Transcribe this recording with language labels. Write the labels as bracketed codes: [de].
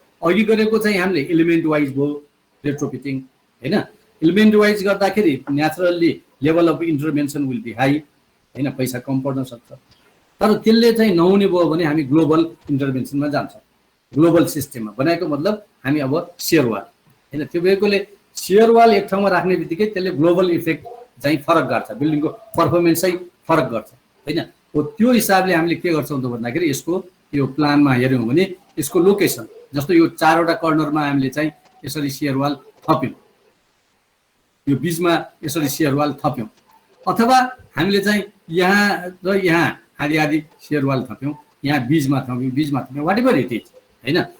[ne] अघि गरेको चाहिँ हामीले एलिमेन्ट वाइज भयो रेट्रोफिटिङ हैन। [en] element wise गर्दाखेरि naturally level of intervention will be high हैन, [ne] पैसा कम पर्न सक्छ। तर त्यसले चाहिँ नहुने भयो भने हामी ग्लोबल इन्टरभेन्सनमा जान्छौँ। ग्लोबल सिस्टममा बनाएको मतलब हामी अब सेयर वाल हैन। त्यो भएकोले सेयर वाल एक ठाउँमा राख्ने बित्तिकै त्यसले ग्लोबल इफेक्ट चाहिँ फरक गर्छ, बिल्डिङको पर्फर्मेन्स चाहिँ फरक गर्छ हैन। हो त्यो हिसाबले हामीले के गर्छौँ त भन्दाखेरि यसको यो प्लानमा हेऱ्यौँ भने यसको लोकेसन जस्तो यो 4वटा कर्नरमा हामीले चाहिँ यसरी सेयर वाल थप्यौँ, यो बिचमा यसरी सेयर वाल थप्यौँ, अथवा हामीले चाहिँ यहाँ र यहाँ आधी आधी सेयर वाल थप्यौँ, यहाँ बिचमा थप्यौँ [en] whatever it is [ne] हैन।